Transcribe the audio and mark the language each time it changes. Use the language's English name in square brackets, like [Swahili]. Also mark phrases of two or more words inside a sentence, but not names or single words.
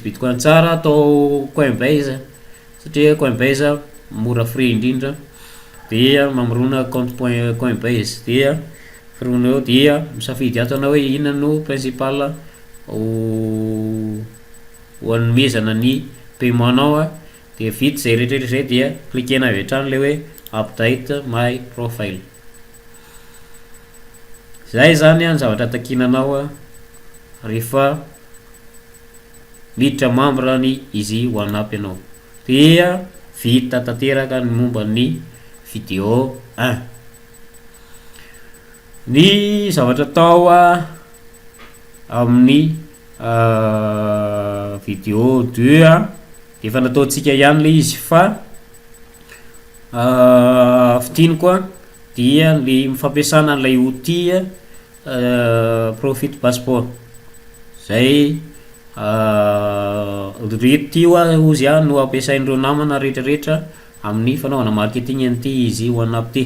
[Malagasy] bitcoin tsara atao Coinbase satria Coinbase mora free indrindra dia mamorona compte Coinbase dia fironao dia misafidy ato anao hoe inona no principal ho anomezana ny paiement nao dia vita zay rehetrarehetra zay dia cliquena avy hatrany le hoe [English] update my profile. [Malagasy] Zay zany ny zavatra takinanao rehefa miditra membre ny Easy One Up ianao. Dia vita tanteraka ny momba ny vidéo 1. Ny zavatra atao amin'ny vidéo 2 de efa nataontsika ihany le izy fa fidiniko dia ny fampiasana an'ilay outil Profit Passport zay rety ozy no ampiasain'ireo namana rehetrarehetra amin'ny fanaovana marketing an'ity Easy One Up ty.